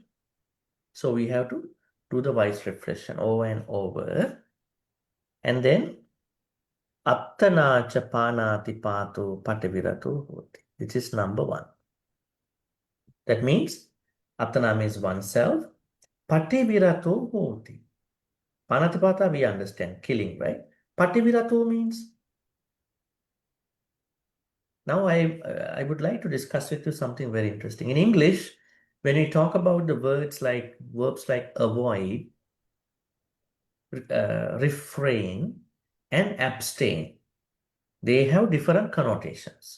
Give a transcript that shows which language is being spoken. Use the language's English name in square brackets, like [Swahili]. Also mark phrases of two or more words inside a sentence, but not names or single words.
[English] So we have to do the wise reflection over and over. [Pali] And then Attanaca Panati Patu Pativiratu Hoti. [English] This is number 1. That means Attana means oneself. [Pali] Pativiratu Hoti. [English] Panatipata we understand, killing, right? Pativiratu means. Now I would like to discuss with you something very interesting. In English, when we talk about the verbs like avoid, refrain, and abstain, they have different connotations.